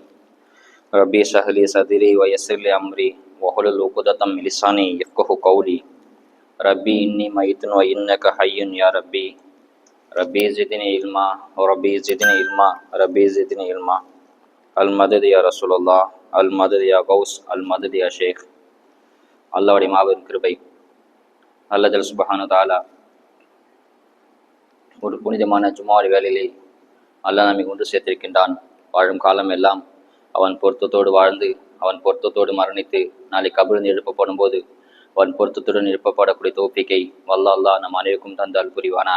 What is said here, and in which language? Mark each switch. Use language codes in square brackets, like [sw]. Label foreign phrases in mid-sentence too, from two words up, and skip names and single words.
[ar] ربي اشرح لي صدري ويسر لي أمري واحلل عقدة من لساني يفقهوا قولي. ربي إني ميت وإنك حي يا ربي. ربي زدني علما وربي زدني علما ربي زدني علما. المدد يا رسول الله، المدد يا غوث، المدد يا ஷேக். [ta] அல்லாஹ்வுடைய மாபெரும் கிருபை, அல்லாஹ் [ar] جل سبحانه وتعالى [ta] ஒரு புனிதமான ஜும்ஆவுடைய வேளையிலே அல்லாஹ் நம்மை கொண்டு சேர்த்திருக்கின்றான். வாழும் காலம் எல்லாம் அவன் பொருத்தத்தோடு வாழ்ந்து அவன் பொருத்தத்தோடு மரணித்து நாளை கபிலிருந்து எழுப்பப்படும் போது அவன் பொருத்தத்துடன் எழுப்பப்படக்கூடிய தௌஃபீக்கை வல்ல அல்லாஹ் நம் அனைவருக்கும் தந்தால் புரிவானாக.